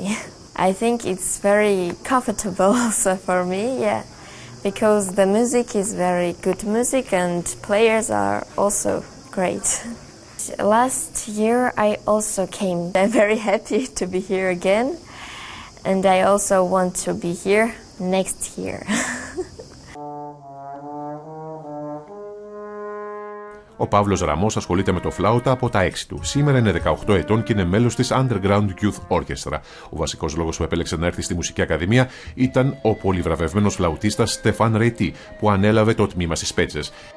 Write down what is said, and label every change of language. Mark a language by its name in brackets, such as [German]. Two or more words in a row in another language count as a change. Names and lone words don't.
[English] I think it's very comfortable also for me, yeah, because the music is very good music and players are also great. Last year I also came. I'm very happy to be here again, and I also want to be here next year. [Greek] Ο Παύλος Ραμός ασχολείται με το φλάουτα από τα 6 του. Σήμερα είναι 18 ετών και είναι μέλος της Underground Youth Orchestra. Ο βασικός λόγος που επέλεξε να έρθει στη Μουσική Ακαδημία ήταν ο πολυβραβευμένος φλαουτίστας Στεφάν Ρετή, που ανέλαβε το τμήμα στις Σπέτσες.